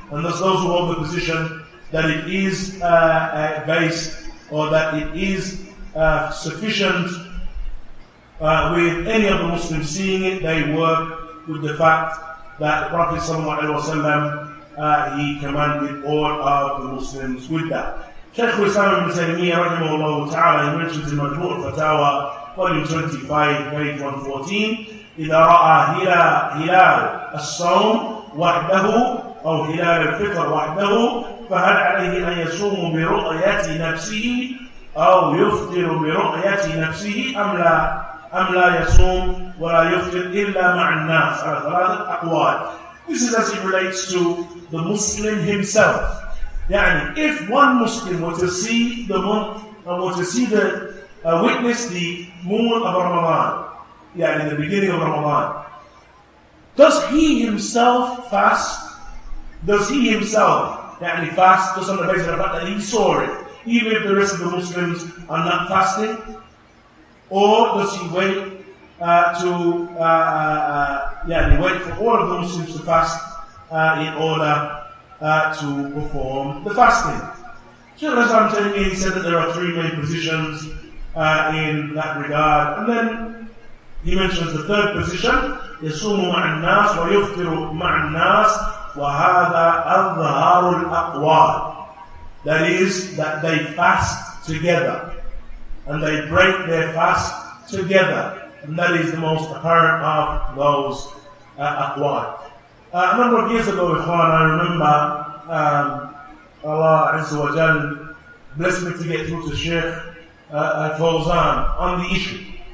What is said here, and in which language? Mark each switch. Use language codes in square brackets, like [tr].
[en] And thus those who hold the position that it is based, or that it is sufficient with any of the Muslims seeing it, they work with the fact that the Prophet ﷺ, he commanded all of the Muslims with that. [ar] Shaykh Islam ibn Taymiyyah rahimahullah ta'ala, he mentions in Majmu' al-Fatawa, volume 25, page 114, إذا رأى هلال الصوم وحده أو هلال الفطر وحده فهل عليه أن يصوم برؤية نفسه أو يفطر برؤية نفسه أم لا يصوم ولا يفطر إلا مع الناس على ثلاثة أقوال. [en] This is as it relates to the Muslim himself. Yani, if one Muslim were to see the month, or were to see witness the moon of Ramadan, in the beginning of Ramadan, does he himself fast? Does he himself fast just on the basis of the fact that he saw it, even if the rest of the Muslims are not fasting? Or does he wait wait for all of the Muslims to fast in order to perform the fasting? Shaykh Islam Taymiyyah, he said that there are three main positions in that regard. [ar] And then he mentions the third position, يصوم مع الناس ويفطر مع الناس وهذا أظهر الأقوال. [en] That is, that they fast together and they break their fast together, and that is the most apparent of those aqwal. A number of years ago, Ikhwan, I remember Allah Azza wa Jal blessed me to get through to Shaykh Fawzan on the issue.